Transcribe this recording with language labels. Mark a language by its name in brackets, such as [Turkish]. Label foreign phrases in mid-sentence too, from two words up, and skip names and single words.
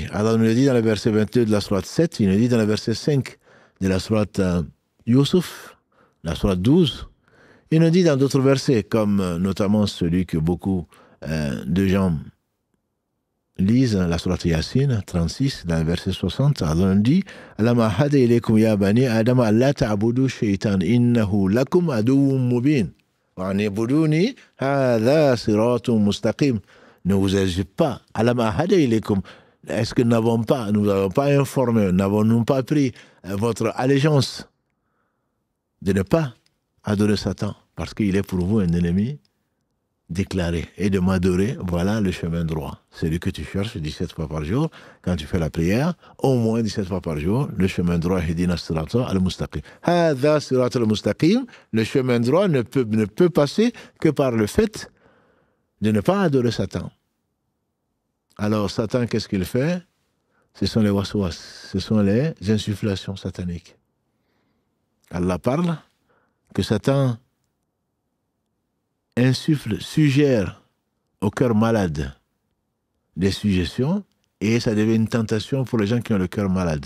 [French] Allah nous le dit dans le verset 22 de la sourate 7, il nous dit dans le verset 5 de la sourate Yusuf, la sourate 12, il nous dit dans d'autres versets, comme notamment celui que beaucoup de gens lisent, la sourate Yassine, 36, dans le verset 60, Allah nous dit [Arabic] ألم أعهد إليكم يا بني آدم ألا تعبدوا الشيطان إنه لكم عدو مبين وأن اعبدوني هذا صراط مستقيم. [French] Ne vous ai-je pas, [Arabic] ألم أعهد إليكم, [French] est-ce que nous n'avons pas informé, n'avons-nous pas pris votre allégeance de ne pas adorer Satan, parce qu'il est pour vous un ennemi déclaré, et de m'adorer, voilà le chemin droit. Celui que tu cherches 17 fois par jour, quand tu fais la prière, au moins 17 fois par jour, le chemin droit, [Arabic] اهدنا الصراط المستقيم. هذا الصراط المستقيم, [French] le chemin droit ne peut passer que par le fait de ne pas adorer Satan. Alors Satan, qu'est-ce qu'il fait? Ce sont les waswas, ce sont les insufflations sataniques. Allah parle que Satan insuffle, suggère au cœur malade des suggestions et ça devient une tentation pour les gens qui ont le cœur malade.